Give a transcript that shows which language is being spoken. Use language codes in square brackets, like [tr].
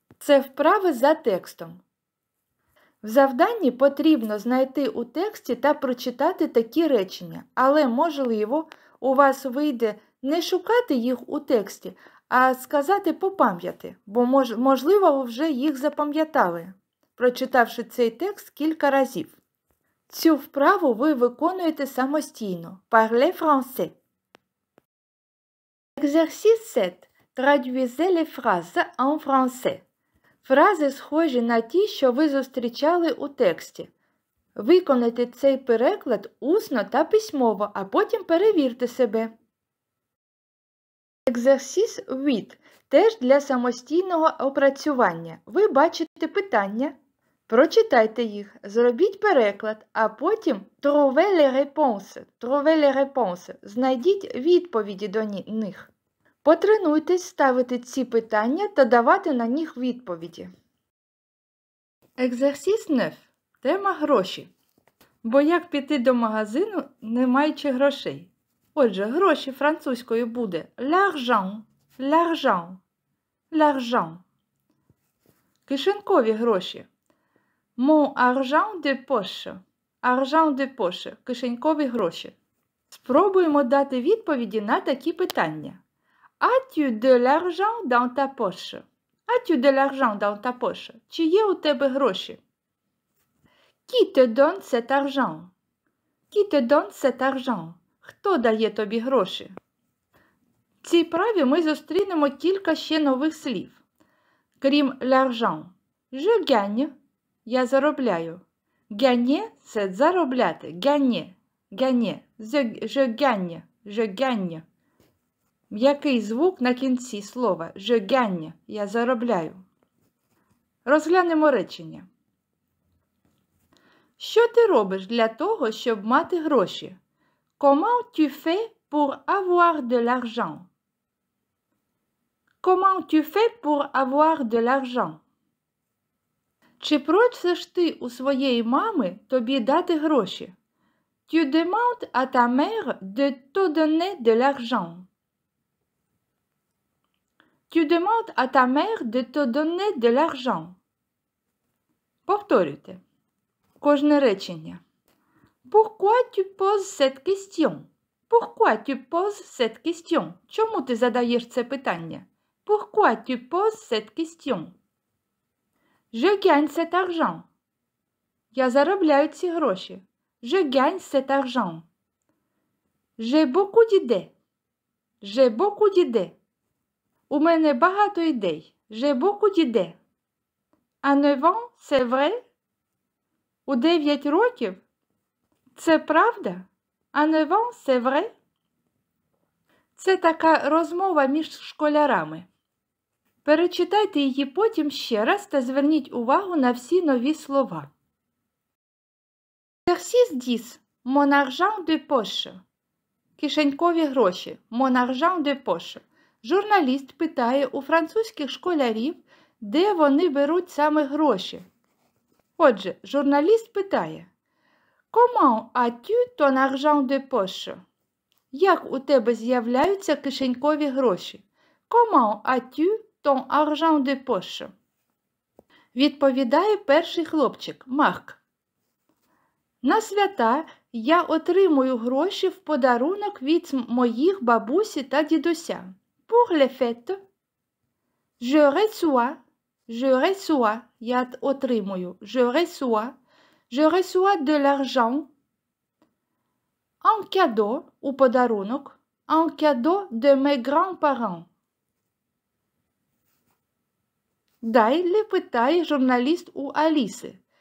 [uk] Це вправи за текстом. В завданні потрібно знайти у тексті та прочитати такі речення, але, можливо, у вас вийде не шукати їх у тексті, а сказати по пам'яті, бо, можливо, ви вже їх запам'ятали, прочитавши цей текст кілька разів. Цю вправу ви виконуєте самостійно. [fr] Parlez français. Exercice 7. Traduisez les phrases en français. [uk] Фрази схожі на ті, що ви зустрічали у тексті. Виконайте цей переклад усно та письмово, а потім перевірте себе. [fr] Exercice 8. [uk] Теж для самостійного опрацювання. Ви бачите питання, прочитайте їх, зробіть переклад, а потім [fr] trouvez les réponses, [uk] знайдіть відповіді до них. Потренуйтесь ставити ці питання та давати на них відповіді. Exercice 9. Тема гроші. Бо як піти до магазину, не маючи грошей? Отже, гроші французькою буде l'argent. [fr] L'argent. L'argent. [uk] Кишенькові гроші. [fr] Mon argent de poche. Argent de poche. [uk] Кишенькові гроші. Спробуємо дати відповіді на такі питання. [fr] As-tu de l'argent dans ta poche? As-tu de l'argent dans ta poche? [uk] Чи є у тебе гроші? [fr] Qui te donne cet argent? Qui te donne cet argent? [uk] Хто дає тобі гроші? В цій праві ми зустрінемо кілька ще нових слів. Крім l'argent. [fr] Je gagne. [uk] Я заробляю. Gagner – це заробляти. [fr] Gagner. Gagner. Je gagne. Je gagne. [uk] М'який звук на кінці слова. [fr] Je gagne. [uk] Я заробляю. Розглянемо речення. Що ти робиш для того, щоб мати гроші? [fr] Comment tu fais pour avoir de l'argent? Comment tu fais pour avoir de l'argent? [uk] Чи просиш ти у своєї мами тобі дати гроші? [fr] Tu demandes à ta mère de te donner de l'argent. Tu demandes à ta mère de te donner de l'argent. [uk] Повторюйте. Кожне речення. [fr] Pourquoi tu poses cette question? Pourquoi tu poses cette question? [uk] Чому ти задаєш це питання? [fr] Pourquoi tu poses cette question? Je gagne cet argent. [uk] Я заробляю ці гроші. [fr] Je gagne cet argent. J'ai beaucoup d'idées. J'ai beaucoup d'idées. [uk] У мене багато ідей. [fr] J'ai beaucoup d'idées. À 9 ans, c'est vrai? [uk] У 9 років? Це правда? [fr] À 9 ans, c'est vrai? [uk] Це така розмова між школярами. Перечитайте її потім ще раз та зверніть увагу на всі нові слова. [fr] Exercice 10. Mon argent de poche. [uk] Кишенькові гроші. [fr] Mon argent de poche. [uk] Журналіст питає у французьких школярів, де вони беруть саме гроші. Отже, журналіст питає: [fr] Comment as-tu ton argent de poche? [uk] Як у тебе з'являються кишенькові гроші? [fr] Comment as-tu ton argent de poche? [uk] Відповідає перший хлопчик, Марк. На свята я отримую гроші в подарунок від моїх бабусі та дідуся. [fr] Pour les fêtes, je reçois, [uk] я отримую, [fr] je reçois de l'argent en cadeau, [uk] у подарунок, [fr] en cadeau de mes grands-parents. [uk] Далі питає журналіст у Аліси.